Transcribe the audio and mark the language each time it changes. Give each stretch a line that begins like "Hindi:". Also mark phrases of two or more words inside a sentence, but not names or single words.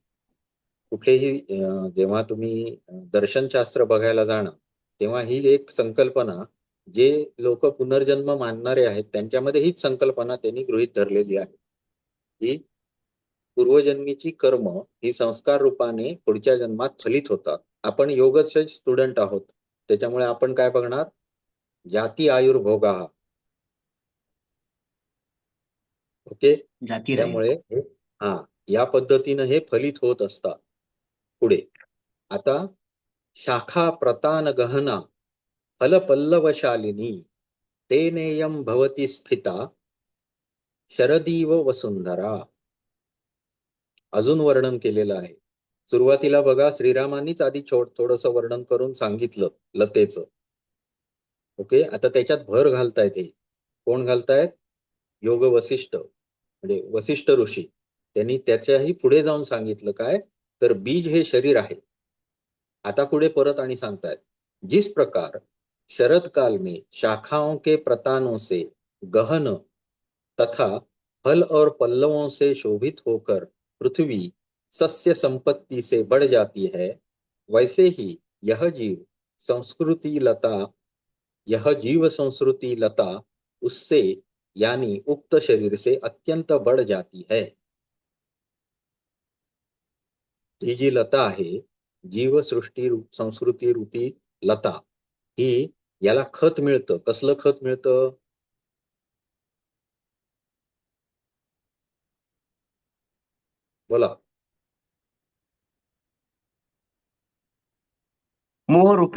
Marathi: कुठलेही जेव्हा तुम्ही दर्शनशास्त्र बघायला जाणार तेव्हा ही एक संकल्पना, जे लोक पुनर्जन्म मानणारे आहेत त्यांच्यामध्ये हीच संकल्पना त्यांनी गृहीत धरलेली आहे की पूर्वजन्मीची कर्म ही संस्कार रूपाने पुढच्या जन्मात फलित होतात. आपण योगचे स्टुडंट आहोत, त्याच्यामुळे आपण काय बघणार,
Sanskrit: जाती आयुर्भोगा.
Marathi: ओके. जाती राहील. त्यामुळे हा या पद्धतीनं हे फलित होत असतात पुढे.
Sanskrit: आता शाखा प्रतान गहना फल पल्लवशालिनी तेनेयम भवती स्थिता शरदीव वसुंधरा.
Marathi: अजून वर्णन केलेलं आहे. सुरुवातीला बघा श्रीरामांनीच आधी थोडंसं वर्णन करून सांगितलं लतेचं. ओके. आता त्याच्यात भर घालतायत हे कोण घालतायत, योग वसिष्ठ म्हणजे वसिष्ठ ऋषी. त्यांनी त्याच्याही पुढे जाऊन सांगितलं काय, तर बीज हे शरीर आहे. आता पुढे परत आणि सांगतायत,
Hindi: जिस प्रकार शरद काल में शाखाओं के प्रतानों से गहन तथा फल और पल्लवों से शोभित होकर पृथ्वी सस्य संपत्ति से बढ़ जाती है, वैसे ही यह जीव संस्कृति लता उससे यानी उक्त शरीर से अत्यंत बढ़ जाती है.
Marathi: ही जी लता आहे, जीवसृष्टी संस्कृती रूपी लता, ही याला खत मिळतं. कसलं खत मिळतं? बोला. मोहरूपी.